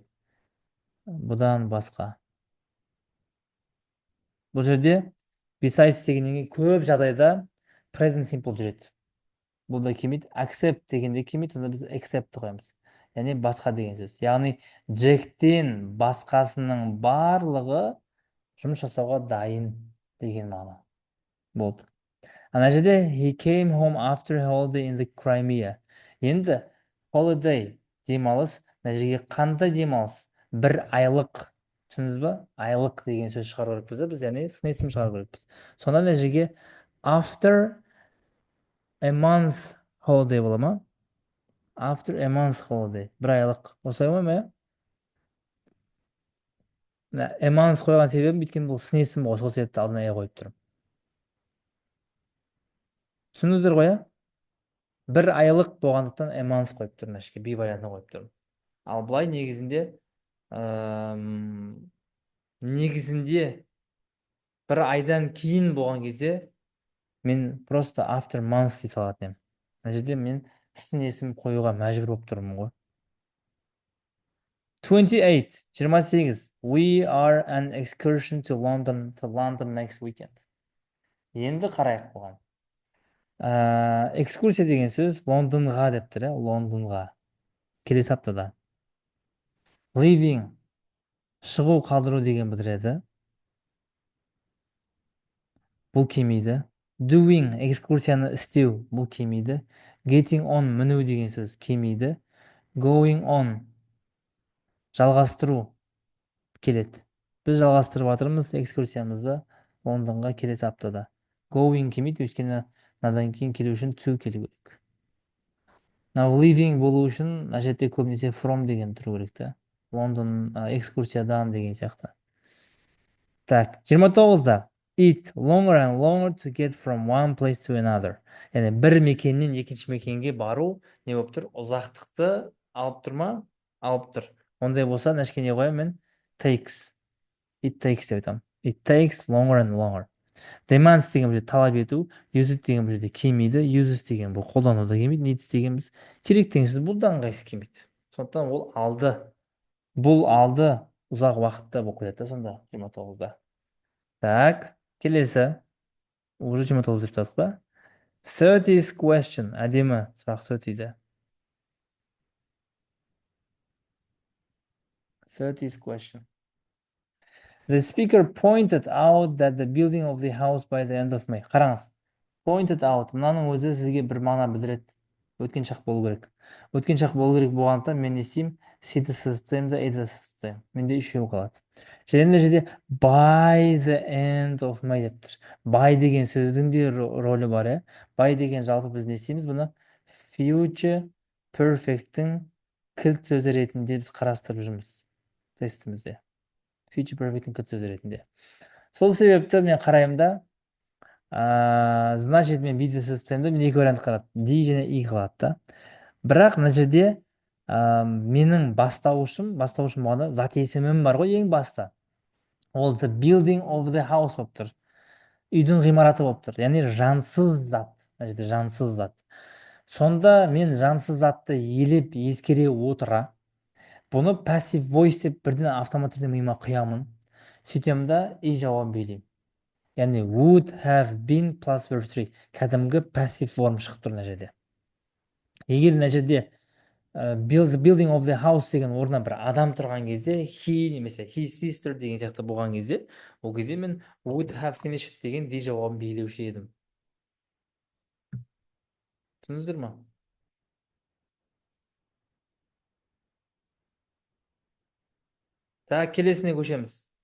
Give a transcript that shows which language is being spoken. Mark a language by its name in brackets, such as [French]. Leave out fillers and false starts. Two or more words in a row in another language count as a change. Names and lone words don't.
[Kazakh] Бұдан басқа. Бұл жерде besides дегеннен көп жағдайда [English] present simple [Kazakh] жүреді. Бұл да келмейді. Accept дегенде келмейді, онда біз accept қоямыз. Яғни басқа деген сөз. Яғни Джектен басқасының барлығы жұмыс жасауға дайын деген мағына. Болды. Ана жерде [English] he came home after a holiday in the Crimea. [Kazakh] Енді holiday демалыс, мына жерге қандай демалыс? Бір айлық. Түсіндіңіз ба? Айлық деген сөз шығару керекпіз, біз яғни сын есім шығару керекпіз. Сонда мына жерге [English] after a month holiday [Kazakh] бола ма? [English] After a month holiday. [Kazakh] Бір айлық. Осылай ма? [English] A month [Kazakh] қойған себебім, өйткені бұл сын есім ғой, сол себепті алдына a қойып тұрмын. Түсіндіңіздер ғой? Бір айлық болғандықтан [English] a month [Kazakh] қойып тұрмын, әшке b вариантына қойып тұрмын. Ал былай негізінде бір айдан кейін болған кезде мен просто [English] after months [Kazakh] дей салатын едім. Мына жерде мен істің есім қоюға мәжбүр болып тұрмын ғой. 28, 28. [English] We are an excursion to London next weekend. [Kazakh] Енді қарайық бұған. Экскурсия деген сөз Лондонға деп тұр, Лондонға. Келесі аптада. Leaving, шығу, қалдыру деген білдіреді. Бұл келмейді. Doing, экскурсияны істеу, бұл келмейді. [English] Getting on, [Kazakh] міну деген сөз келмейді. [English] Going on, [Kazakh] жалғастыру келеді. Біз жалғастырып жатырмыз экскурсиямызды Лондонға келесі аптада. Going келмейді, өйткені надан кейін келу үшін to келу керек. [English] Now leaving [Kazakh] болу үшін мына жерде көбінесе from деген тұру керек та. Лондон экскурсиядан деген сияқты. Так, 29-да. [English] It longer and longer to get from one place to another. [Kazakh] Яғни бір мекеннен екінші мекенге бару не болып тұр? Ұзақтықты алып тұр ма? Алып тұр. Ондай болса, нәшке не қоямын мен? [English] Takes. It takes [Kazakh] деп айтамын. [English] It takes longer and longer. [Kazakh] Demands деген бұл жерде талап ету, [English] use it [Kazakh] деген бұл жерде келмейді, uses деген бұл қолдануда келмейді, needs деген біз керек деген сөз бұл да ыңғайсыз келмейді. Сондықтан ол алды. Бұл алды ұзақ уақытта болып кетеді сонда 29-да. Так, келесі. Уже 29 деп жатық па? [English] 30th question. [Kazakh] Әдемі сұрақ 30-де. [English] 30th question. The speaker pointed out that the building of the house by the end of May. Қараңыз. Pointed out. [Kazakh] Мынаның өзі сізге бір мағына білдіреді. Өткен шақ болу керек. Өткен шақ болу керек болғандықтан мен не істеймін? Сиді сызып да еді сызып. Менде үшеу қалады. Және мына жерде [English] by the end of May [Kazakh] деп тұр. By деген сөздің де рөлі бар, By деген жалпы біз не істейміз бұны? [English] Future perfect'тің [Kazakh] кілт сөзі ретінде біз қарастырып жүрміз тестімізде. [English] Future perfect'тің [Kazakh] кілт сөзі ретінде. Сол себепті мен қараймын да, значит мен биді сызып мен екі вариант қалады. D және I қалады да. Бірақ мына жерде менің бастауышым болғанда зат есімім бар ғой ең баста. Ол [English] the building of the house [Kazakh] болып тұр. Үйдің ғимараты болып тұр. Яғни жансыз зат. Мына жерде жансыз зат. Сонда мен жансыз затты елеп ескере отыра, бұны [English] passive voice [Kazakh] деп бірден автомат түрде миыма құямын. Сөйтем да и жауап берейін. [English] Яғни would have been plus verb 3. [Kazakh] Кәдімгі [English] passive form [Kazakh] шығып тұр мына жерде. Егер мына жерде [English] building of the house [Kazakh] деген орнына бір адам тұрған кезде he немесе [English] his sister [Kazakh] деген сияқты болған кезде, ол кезде мен [English] would have finished [Kazakh] деген де жауабын белгілеуші едім. Түсіндіңіздер ма? Так, келесіне көшеміз.